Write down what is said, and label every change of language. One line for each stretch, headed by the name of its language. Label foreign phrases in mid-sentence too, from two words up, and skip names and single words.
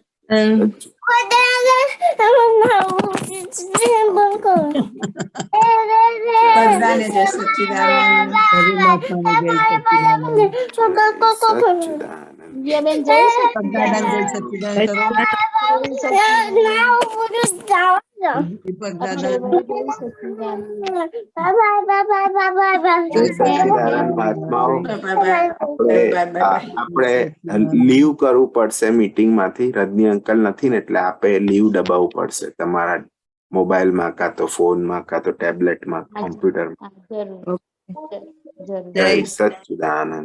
Gujarati: બગદાણે જય સચ્ચિદાનંદ એ બેન જય બગદાણે જય સચ્ચિદાનંદ દીપક દાદા જય સચ્ચિદાનંદ મહાત્માઓ આપણે લીવ કરવું પડશે મીટિંગ માંથી રજની અંકલ નથી ને એટલે આપે લીવ દબાવવું પડશે તમારા મોબાઈલમાં કાં તો ફોનમાં કાં તો ટેબ્લેટમાં કોમ્પ્યુટરમાં જય સચ્ચિદાનંદ